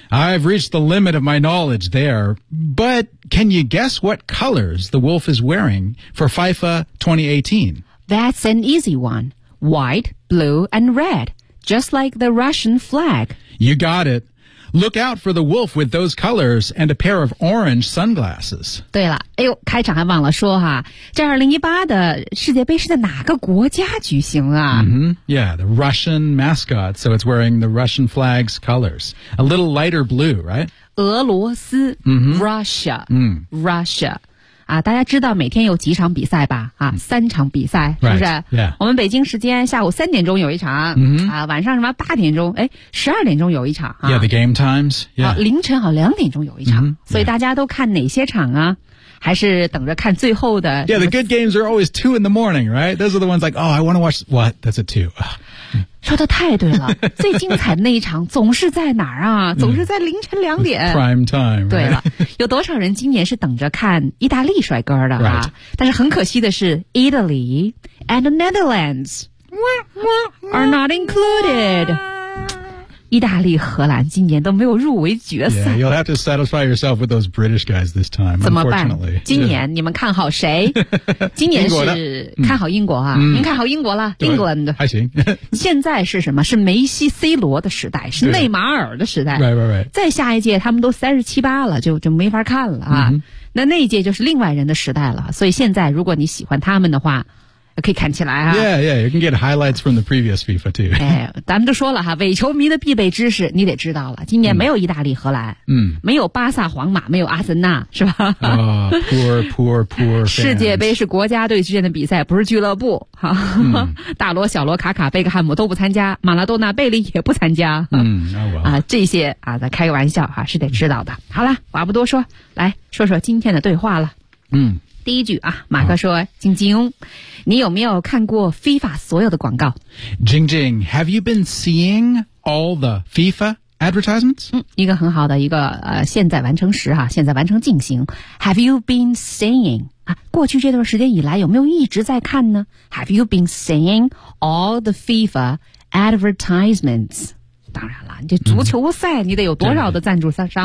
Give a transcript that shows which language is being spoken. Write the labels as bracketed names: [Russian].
[English] I've reached the limit of my knowledge there. But can you guess what colors the wolf is wearing for FIFA 2018? That's an easy one. White, blue, and red, just like the Russian flag. You got it. Look out for the wolf with those colors and a pair of orange sunglasses. [Chinese] 对了，哎呦，开场还忘了说哈，这2018的世界杯是在哪个国家举行啊？ Mm-hmm. [English] Yeah, the Russian mascot, so it's wearing the Russian flag's colors. A little lighter blue, right? [Chinese] 俄罗斯、 mm-hmm. Russia、mm-hmm. Russia啊，大家知道每天有几场比赛吧？啊，三场比赛是不是？ [English] Right, yeah. [Chinese] 我们北京时间下午3点钟有一场， mm-hmm. 啊，晚上什么8点钟？哎，12点钟有一场啊。 [English] Yeah, the game times. Yeah. [Chinese] 啊，凌晨好2点钟有一场， mm-hmm. 所以大家都看哪些场啊？还是等着看最后的 [English] ？Yeah, the good games are always 2 in the morning, right? Those are the ones like, oh, I want to watch what? That's at 2. [Chinese] 说的太对了，最精彩的那一场总是在哪儿啊？总是在凌晨2点。 [English] It's prime time.、Right? [Chinese] 对了，有多少人今年是等着看意大利帅哥的啊？ [English] Right. [Chinese] 但是很可惜的是 [English] ，Italy and the Netherlands are not included. [Chinese] 意大利、荷兰今年都没有入围决赛。 [English] Yeah, you'll have to satisfy yourself with those British guys this time. [Chinese] 怎么办？今年你们看好谁？今年是看好英国啊？您、看好英国了 ？England 还行。现在是什么？是梅西、C 罗的时代，是内马尔的时代。 [English] Right. [Chinese] 再下一届，他们都37、8了，就没法看了啊。 Mm-hmm. 那一届就是另外人的时代了。所以现在，如果你喜欢他们的话。可以看起来啊 [English] Yeah, you can get highlights from the previous FIFA too [Chinese] 哎，咱们都说了哈，伪球迷的必备知识你得知道了，今年没有意大利荷兰，嗯，没有巴萨皇马，没有阿森纳，是吧、 [English] oh, poor fans [Chinese] 世界杯是国家队之间的比赛，不是俱乐部哈、大罗、小罗、卡卡、贝克汉姆都不参加，马拉多纳、贝利也不参加， [English] 嗯、oh, well. [Chinese] 啊，这些啊，咱开个玩笑哈、是得知道的、好了，话不多说，来说说今天的对话了，嗯，第一句啊，马克说：“晶晶，你有没有看过 FIFA 所有的广告？” [English] Jing Jing, have you been seeing all the FIFA advertisements? [Chinese] 嗯，一个很好的一个现在完成时哈、现在完成进行。 [English] Have you been seeing [Chinese] 啊？过去这段时间以来有没有一直在看呢 ？ [English] Have you been seeing all the FIFA advertisements? [Chinese] 当然了，这足球赛你得有多少的赞助商啊？